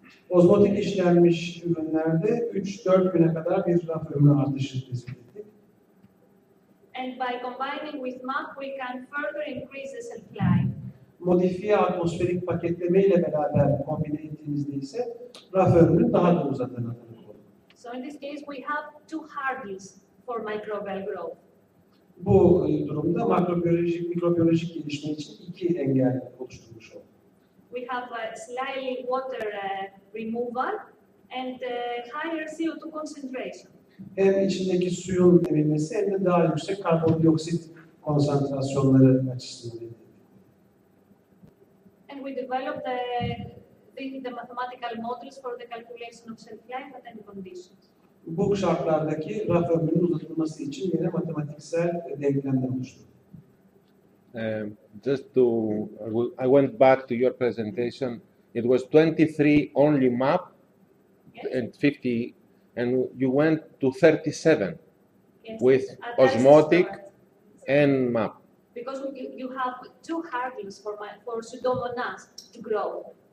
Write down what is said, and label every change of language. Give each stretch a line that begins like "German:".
Turkish: Ozmotik işlenmiş ürünlerde 3-4 güne kadar bir raf ömrü artışı tespit ettik.
English: And by combining with MAP, we can further increase the shelf life.
Turkish: Modifiye atmosferik paketleme ile beraber kombine ettiğimizde ise raf ömrünün daha da uzadığına tanık olduk.
English: So in this case, we have two hurdles for microbial growth.
Turkish: Bu durumda mikrobiyolojik gelişme için iki engel oluşturmuş olduk.
English: We have slightly water removal and higher CO2 concentration.
Turkish: Hem içindeki suyun emilmesi hem de daha yüksek karbondioksit konsantrasyonları açısından.
English: And we developed the mathematical models for the calculation of shelf life at any conditions.
Turkish: Bu şartlardaki raf ömrünün uzatılması için yine matematiksel denklemler oluşturuldu.
English: Just to, I went back to your presentation. It was 23 only MAP, Yes. and 50, and you went to 37 Yes. with At osmotic storage. and MAP. Because you have two hurdles for Pseudomonas to grow.